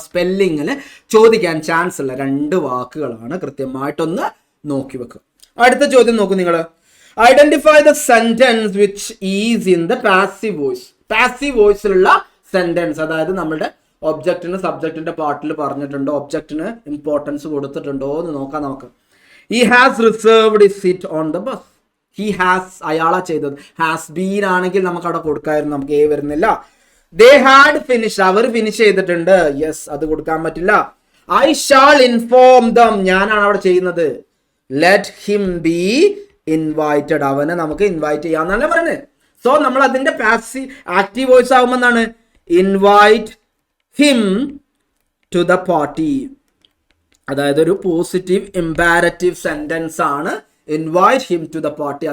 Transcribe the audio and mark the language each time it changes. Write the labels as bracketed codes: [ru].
[ml] സ്പെല്ലിങ്ങിൽ ചോദിക്കാൻ ചാൻസ് ഉള്ള രണ്ട് വാക്കുകളാണ്, കൃത്യമായിട്ടൊന്ന് നോക്കി വെക്കുക. അടുത്ത ചോദ്യം നോക്കൂ നിങ്ങൾ. [en] Identify the sentence which is in the passive voice. [ml] Passive വോയിസിലുള്ള sentence, അതായത് നമ്മുടെ ഒബ്ജക്റ്റിന് സബ്ജക്റ്റിന്റെ പാർട്ടിൽ പറഞ്ഞിട്ടുണ്ടോ, ഒബ്ജക്റ്റിന് ഇമ്പോർട്ടൻസ് കൊടുത്തിട്ടുണ്ടോ എന്ന് നോക്കാം നമുക്ക്. [en] He has reserved his seat on the bus. He has, [ml] അയാളാ ചെയ്തത്. [en] has been [ml] ആണെങ്കിൽ നമുക്ക് അവിടെ കൊടുക്കായിരുന്നു, നമുക്ക് വരുന്നില്ല. [en] They had finished, [ml] our finish ചെയ്തിട്ടുണ്ട്. യെസ്, അത് കൊടുക്കാൻ പറ്റില്ല. [en] I shall inform them, [ml] ഞാനാണ് അവിടെ ചെയ്യുന്നത്. [en] Let him be invited, [ml] അവനെ നമുക്ക് ഇൻവൈറ്റ് ചെയ്യാന്നല്ലേ പറയുന്നത്. സോ നമ്മൾ അതിന്റെ പാസീവ് ആക്റ്റീവ് വോയിസ് ആകുമ്പോൾ എന്താണ്, [en] Invite him to the party. [ml] അതായത് ഒരു പോസിറ്റീവ് ഇംപാരറ്റീവ് സെന്റൻസ് ആണ് [en] Invite him to the party.